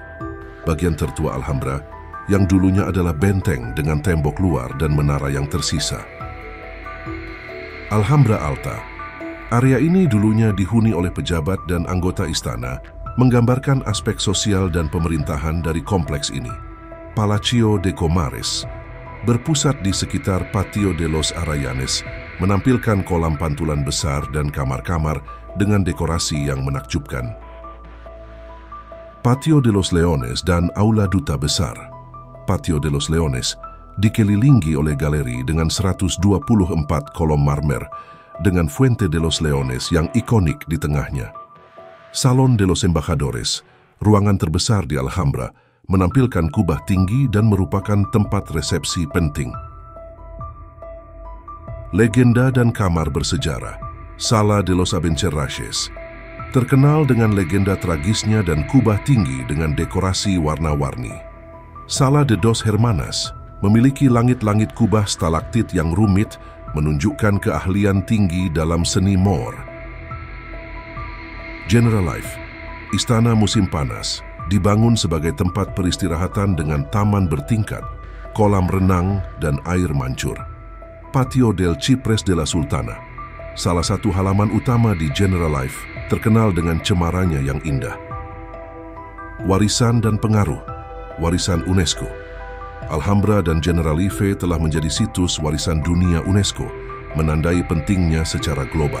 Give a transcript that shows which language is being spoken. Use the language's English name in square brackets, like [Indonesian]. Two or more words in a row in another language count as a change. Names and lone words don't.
[Indonesian] Bagian tertua Alhambra, yang dulunya adalah benteng dengan tembok luar dan menara yang tersisa. Alhambra Alta. Area ini dulunya dihuni oleh pejabat dan anggota istana, menggambarkan aspek sosial dan pemerintahan dari kompleks ini. Palacio de Comares, berpusat di sekitar Patio de los Arayanes, menampilkan kolam pantulan besar dan kamar-kamar dengan dekorasi yang menakjubkan. Patio de los Leones dan Aula Duta Besar. Patio de los Leones dikelilingi oleh galeri dengan 124 kolom marmer dengan Fuente de los Leones yang ikonik di tengahnya. Salon de los Embajadores, ruangan terbesar di Alhambra, menampilkan kubah tinggi dan merupakan tempat resepsi penting. Legenda dan kamar bersejarah. Sala de los Abencerrages, terkenal dengan legenda tragisnya dan kubah tinggi dengan dekorasi warna-warni. Sala de dos Hermanas memiliki langit-langit kubah stalaktit yang rumit, menunjukkan keahlian tinggi dalam seni Moor. General Life, istana musim panas, dibangun sebagai tempat peristirahatan dengan taman bertingkat, kolam renang, dan air mancur. Patio del Cipres de la Sultana, salah satu halaman utama di General Life, terkenal dengan cemarannya yang indah. Warisan dan pengaruh. Warisan UNESCO. Alhambra dan Generalife telah menjadi situs warisan dunia UNESCO, menandai pentingnya secara global.